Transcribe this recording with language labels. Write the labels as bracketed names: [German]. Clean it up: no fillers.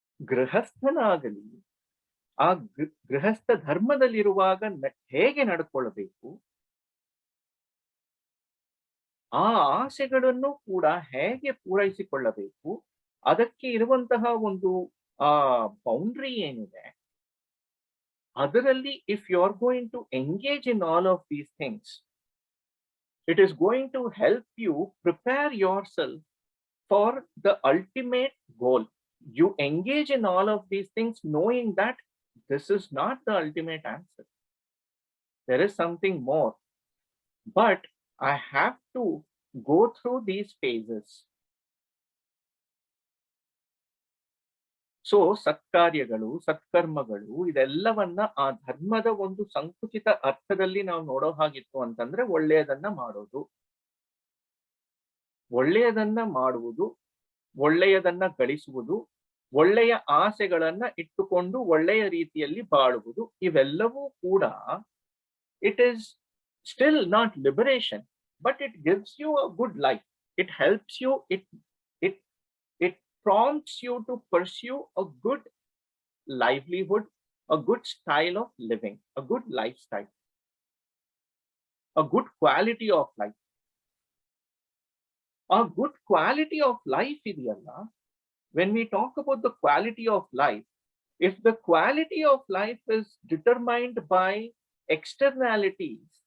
[Kannada] ಗೃಹಸ್ಥನಾಗಲಿ, ಆ ಗೃಹಸ್ಥ ಧರ್ಮದಲ್ಲಿರುವಾಗ ಹೇಗೆ ನಡ್ಕೊಳ್ಳಬೇಕು, ಆ ಆಸೆಗಳನ್ನು ಕೂಡ ಹೇಗೆ ಪೂರೈಸಿಕೊಳ್ಳಬೇಕು, ಅದಕ್ಕೆ ಇರುವಂತಹ ಒಂದು ಬೌಂಡ್ರಿ ಏನಿದೆ, ಅದರಲ್ಲಿ [English] If you are going to engage in all of these things, it is going to help you prepare yourself for the ultimate goal. You engage in all of these things knowing that this is not the ultimate answer. There is something more. But I have to go through these phases. [Kannada] So, ಸತ್ಕಾರ್ಯಗಳು, ಸತ್ಕರ್ಮಗಳು, ಇದೆಲ್ಲವನ್ನ ಆ ಧರ್ಮದ ಒಂದು ಸಂಕುಚಿತ ಅರ್ಥದಲ್ಲಿ ನಾವು ನೋಡೋ ಹಾಗಿತ್ತು ಅಂತಂದ್ರೆ ಒಳ್ಳೆಯದನ್ನ ಮಾಡೋದು, ಒಳ್ಳೆಯದನ್ನ ಮಾಡುವುದು, ಒಳ್ಳೆಯದನ್ನ ಗಳಿಸುವುದು, ಒಳ್ಳೆಯ ಆಸೆಗಳನ್ನ ಇಟ್ಟುಕೊಂಡು ಒಳ್ಳೆಯ ರೀತಿಯಲ್ಲಿ ಬಾಳುವುದು, ಇವೆಲ್ಲವೂ ಕೂಡ [English] It is still not liberation, but it gives you a good life. It helps you, it prompts you to pursue a good livelihood, a good style of living, a good lifestyle, a good quality of life. A good quality of life [Kannada] idiyalla, [English] when we talk about the quality of life, if the quality of life is determined by externalities